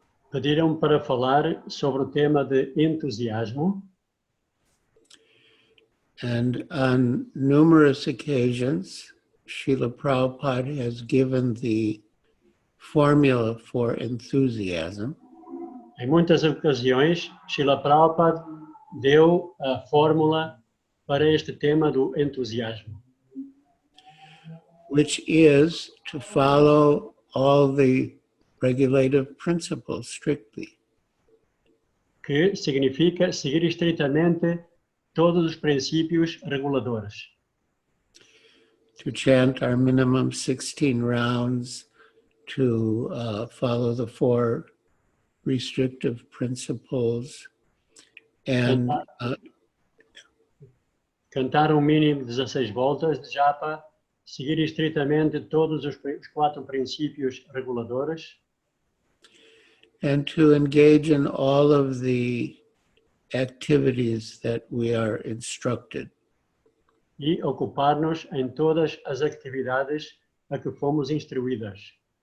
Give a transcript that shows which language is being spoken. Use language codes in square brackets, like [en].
[pt] Pediram para falar sobre o tema de entusiasmo. [en] And on numerous occasions, Srila Prabhupada has given the formula for enthusiasm. [pt] Em muitas ocasiões, Srila Prabhupada deu a fórmula para este tema do entusiasmo, [en] which is to follow all the regulative principles strictly. [pt] que significa seguir estritamente todos os princípios reguladores. [en] To chant our minimum 16 rounds, to follow the 4 restrictive principles, and [pt] Cantar mínimo de 16 voltas de japa, seguir estritamente todos os 4 princípios reguladores, [en] and to engage in all of the activities that we are instructed. [pt] e ocupar-nos em todas as atividades a que fomos instruídas.